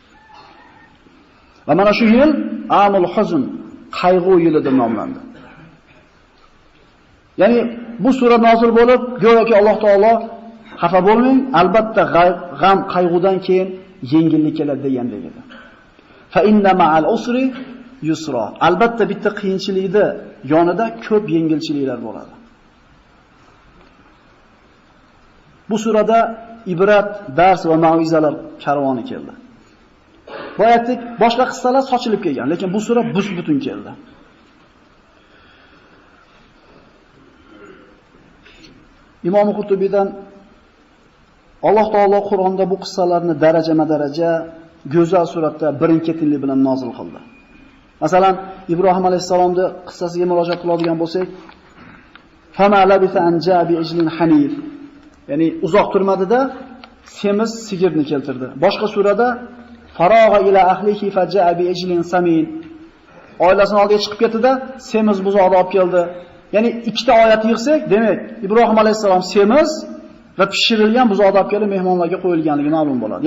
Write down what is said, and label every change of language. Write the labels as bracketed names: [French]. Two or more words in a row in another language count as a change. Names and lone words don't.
[Uzbek] Va mana shu yil [Arabic] عام الحزن, [Uzbek] qayg'u yili deb nomlandi. Ya'ni bu sura nozil bo'lib, go'yoki Alloh taolo xafa bo'lmang, albatta g'am, qayg'udan keyin yengillik keladi degandek edi. [Arabic] فإن مع العسر يسرا. [Uzbek] Albatta bitta qiyinchilikda yonida ko'p yengilchiliklar bo'ladi. Bu surada ibrat, dars va mau'izalar karvoni keldi. Bu aytdik, boshqa qissalar sochilib kelgan, lekin bu sura bus-butun keldi. Imom Qurtubiydan Alloh taolo Qur'onda bu qissalarni darajama-daraja go'zal suratda birin-ketinlik bilan nozil qildi. Masalan, Ibrohim alayhisalomning qissasiga murojaat qiladigan bo'lsak, [Arabic] "فما لبث أن جاء بعجل حنيذ", [Uzbek] ya'ni uzoq turmadida semiz sigirni keltirdi. Boshqa surada [Arabic] "فراغ إلى أهله فجاء بعجل سمين", [Uzbek] oilasining oldiga chiqib ketdi-da, semiz buzoqni olib keldi. Ya'ni ikkita oyat yig'sak, demak, Ibrohim alayhisalom semiz va pishirilgan buzoqni olib kelib mehmonlarga qo'yilganligi ma'lum bo'ladi.